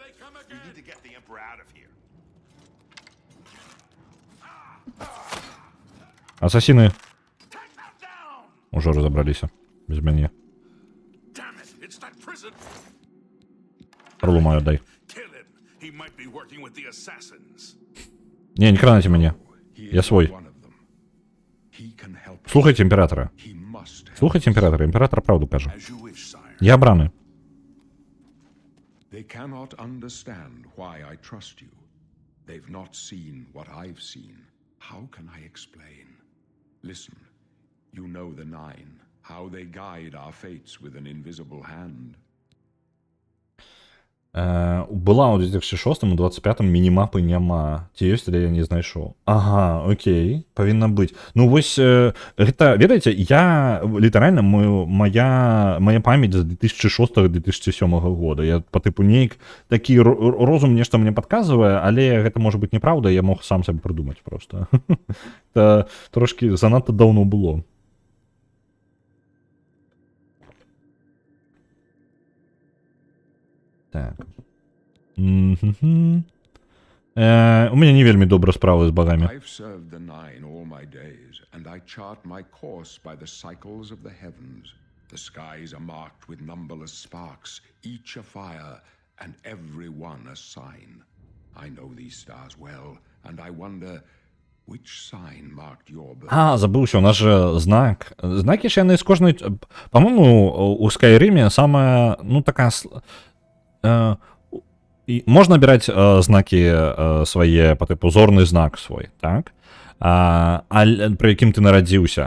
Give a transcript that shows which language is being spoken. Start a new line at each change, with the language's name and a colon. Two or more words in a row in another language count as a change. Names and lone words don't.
Belarusian: Асасіны уже разобраліся без мяне. Рулу маю дай. Не кранаце мяне. Я свой. Слухайте імператора. Слухайте імператора. Імператор правду кажа. Я абраны.
English: They cannot understand why I trust you. They've not seen what I've seen. How can I explain? Listen, you know the Nine, how they guide our fates with an invisible hand.
Belarusian: Была у 2006 у 25 мінімапы няма. Ці ёсць, але я не знайшоў. Ага, окей, павінна быць. Ну вось, гэта, ведаеце, я літаральна, моя памяць з 2006-2007 года. Я па тыпу нейк такі розум нешта мне падказвае, але гэта можа быць неправда, я мог сам сабе прыдумаць проста. Это трошкі занадта даўно было. Так. У меня не вельмі добра справы з багамі.
English: I've served the Nine all my days, and I chart my course by the cycles of the heavens. The skies are marked with numberless sparks, each a fire, and every one a sign. I know these stars well, and I wonder which sign marked your birth.
Belarusian: Забыўся, у нас же знак. Знакі ж яны з кожнай... По-моему, у Скайріме самая, ну, такая... Можна абіраць знакі свае па тыпу зорны знак свой, так? Пры якім ты нарадзіўся.